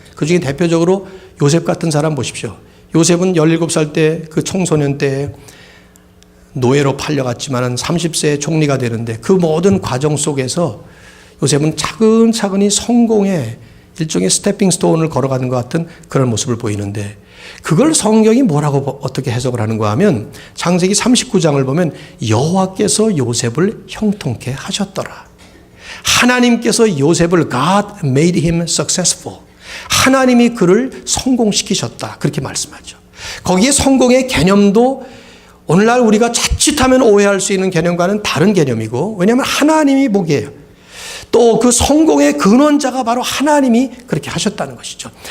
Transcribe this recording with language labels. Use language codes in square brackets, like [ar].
[ko] 그중에 대표적으로 요셉 같은 사람 보십시오. 요셉은 17살 때 그 청소년 때 노예로 팔려갔지만 30세에 총리가 되는데 그 모든 과정 속에서 요셉은 차근차근히 성공의 일종의 스태핑 스톤을 걸어가는 것 같은 그런 모습을 보이는데, 그걸 성경이 뭐라고 어떻게 해석을 하는가 하면 창세기 39장을 보면 여호와께서 요셉을 형통케 하셨더라. 하나님께서 요셉을 [en] God made him successful. [ko] 하나님이 그를 성공시키셨다. 그렇게 말씀하죠. 거기에 성공의 개념도 오늘날 우리가 자칫하면 오해할 수 있는 개념과는 다른 개념이고, 왜냐하면 하나님이 복이에요. 또 그 성공의 근원자가 바로 하나님이 그렇게 하셨다는 것이죠.